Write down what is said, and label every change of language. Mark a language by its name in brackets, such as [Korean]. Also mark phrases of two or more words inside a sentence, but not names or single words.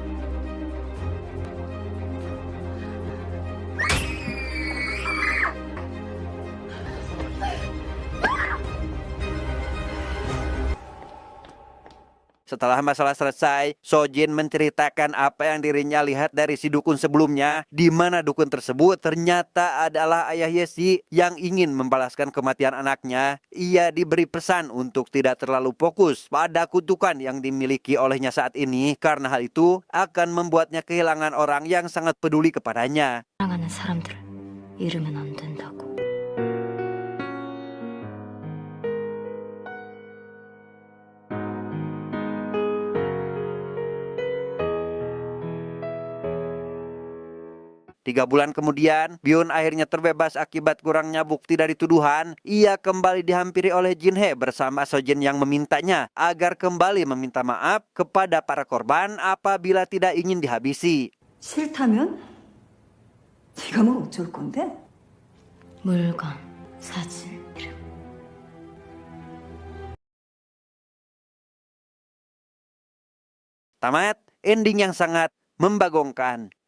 [Indonesian] Setelah masalah selesai, Sojin menceritakan apa yang dirinya lihat dari si dukun sebelumnya, di mana dukun tersebut ternyata adalah ayah Yesi yang ingin membalaskan kematian anaknya. Ia diberi pesan untuk tidak terlalu fokus pada kutukan yang dimiliki olehnya saat ini, karena hal itu akan membuatnya kehilangan orang yang sangat peduli kepadanya. [Korean] 사랑하는 사람들을 잃으면 안 된다고. [Indonesian] Tiga bulan kemudian, Byun akhirnya terbebas akibat kurangnya bukti dari tuduhan. Ia kembali dihampiri oleh Jin Hee bersama Sojin yang memintanya agar kembali meminta maaf kepada para korban apabila tidak ingin dihabisi. [Korean] 싫다면? 네가 뭘 어쩔 건데? 물건, 사진, 이름. [Indonesian] Tamat, ending yang sangat membagongkan.